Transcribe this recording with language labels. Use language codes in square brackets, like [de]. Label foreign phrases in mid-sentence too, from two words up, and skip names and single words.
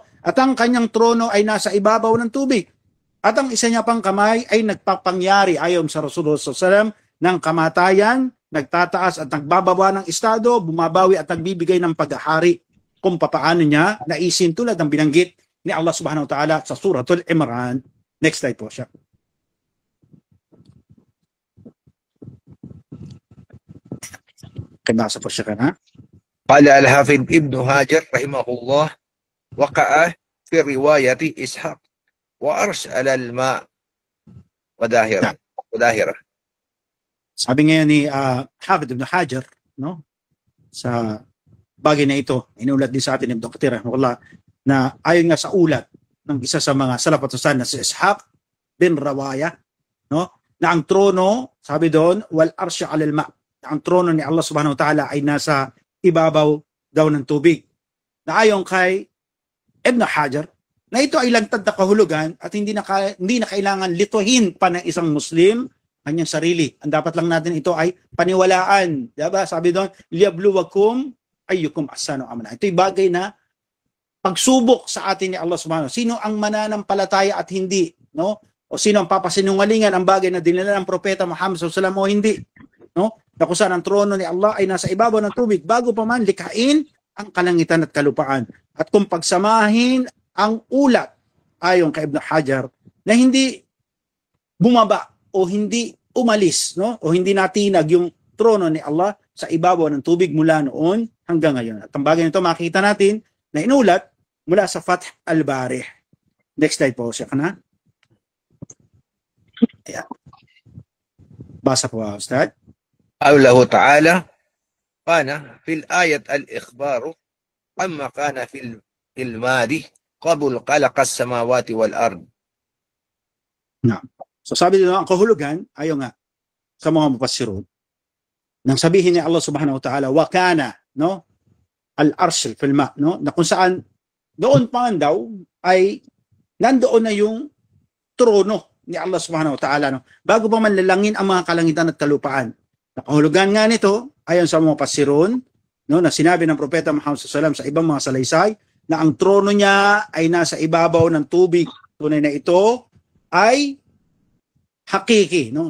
[tl] At ang kanyang trono ay nasa ibabaw ng tubig. At ang isa niya pang kamay ay nagpapangyari ayon sa Rasulullah SAW ng kamatayan, nagtataas at nagbababa ng estado, bumabawi at nagbibigay ng paghahari kung papaano niya naisin tulad ng binanggit ni Allah [ar] سبحانه وتعالى [tl] sa Suratul Imran. [en] Next slide [tl] po siya. Kibasa po siya ka na. [ar] قال الحافظ ابن حجر رحمه الله وقع في رواية إسحاق وأرش على الماء وظاهرة. [tl] Sabi ngayon ni Hafid ibn Hajar, no? Sa bagay na ito, inulat din sa atin Ibn Kathir rahimahullah na ayon nga sa ulat ng isa sa mga salaf at susan na si Ishaq bin Rawaya, no? Na ang trono, sabi doon, [ar] والعرش على الماء. [tl] Ang trono ni Allah [ar] سبحانه وتعالى [tl] ay nasa ibabaw daw ng tubig. Na ayon kay Ibn Hajar, na ito ay lantad na kahulugan at hindi na kailangan lituhin pa ng isang Muslim kanyang sarili. Ang dapat lang natin ito ay paniwalaan. Diba? Sabi doon, [ar] ليبلوكم أيكم أحسن عملا. [tl] Ito'y bagay na pagsubok sa atin ni Allah [ar] سبحانه وتعالى. [tl] Sino ang mananampalataya at hindi, no? O sino ang papasinungalingan ang bagay na dinala ng Propeta Muhammad [ar] صلى الله عليه وسلم [tl] o hindi, no? Na kung saan ang trono ni Allah ay nasa ibabaw ng tubig bago pa man likhain ang kalangitan at kalupaan. At kung pagsamahin ang ulat ayon kay Ibn Hajar na hindi bumaba o hindi umalis, no? O hindi natinag yung trono ni Allah sa ibabaw ng tubig mula noon hanggang ngayon. At ang bagay nito makita natin na inulat mula sa Fath al-Bari. [en] Next slide [tl] po siya ka na. Ayan. Basa po, Ustad. [ar] قوله تعالى كان في الآية الإخبار عما كان في الماضي قبل خلق السماوات والأرض. [tl] Nah. So sabi dito, ang kahulugan, ayo nga, sa mga mufassirun, nang sabihin ni Allah [ar] سبحانه وتعالى, وكان, [tl] no? [ar] العرش في الماء, [tl] no? Na kung saan, doon pa daw, ay nandoon na yung trono ni Allah [ar] سبحانه وتعالى, [tl] no? Bago pa man lalangin ang mga kalangitan at kalupaan. Nakahulugan nga nito, ayon sa mga mufassirun, no? Na sinabi ng Propeta Muhammad SAW sa ibang mga salaysay, na ang trono niya ay nasa ibabaw ng tubig. Tunay na ito ay hakiki, no?